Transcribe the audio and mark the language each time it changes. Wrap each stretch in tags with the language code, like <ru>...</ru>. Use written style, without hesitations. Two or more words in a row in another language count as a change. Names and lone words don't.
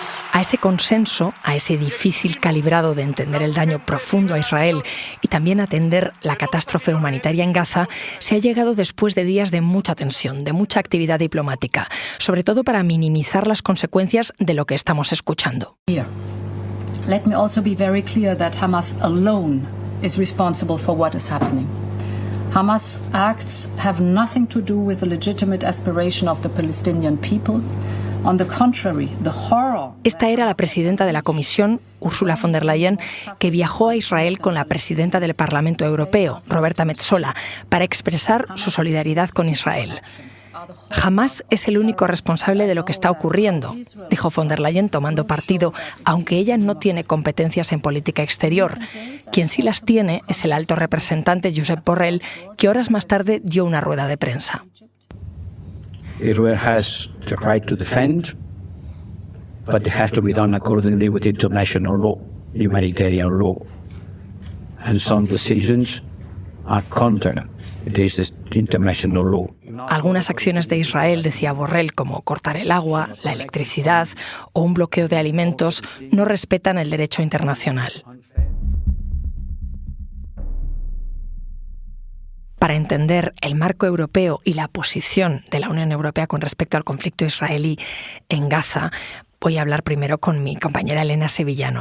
<es>A ese consenso, a ese difícil calibrado de entender el daño profundo a Israel y también atender la catástrofe humanitaria en Gaza, se ha llegado después de días de mucha tensión, de mucha actividad diplomática, sobre todo para minimizar las consecuencias de lo que estamos escuchando.</es> <en>Let me also be very clear that Hamas alone is responsible for what is happening. Hamas acts have nothing to do with the legitimate aspiration of the Palestinian people. On the contrary, the horror...</en> <es>Esta era la presidenta de la Comisión, Ursula von der Leyen, que viajó a Israel con la presidenta del Parlamento Europeo, Roberta Metsola, para expresar su solidaridad con Israel. Hamás es el único responsable de lo que está ocurriendo, dijo von der Leyen tomando partido, aunque ella no tiene competencias en política exterior. Quien sí las tiene es el alto representante Josep Borrell, que horas más tarde dio una rueda de prensa.</es> <en>Israel has the right to defend, but it has to be done accordingly with international law, humanitarian law. And some decisions are contrary to this international law.</en> <es>Algunas acciones de Israel, decía Borrell, como cortar el agua, la electricidad o un bloqueo de alimentos, no respetan el derecho internacional. Para entender el marco europeo y la posición de la Unión Europea con respecto al conflicto israelí en Gaza, voy a hablar primero con mi compañera Elena Sevillano.</es>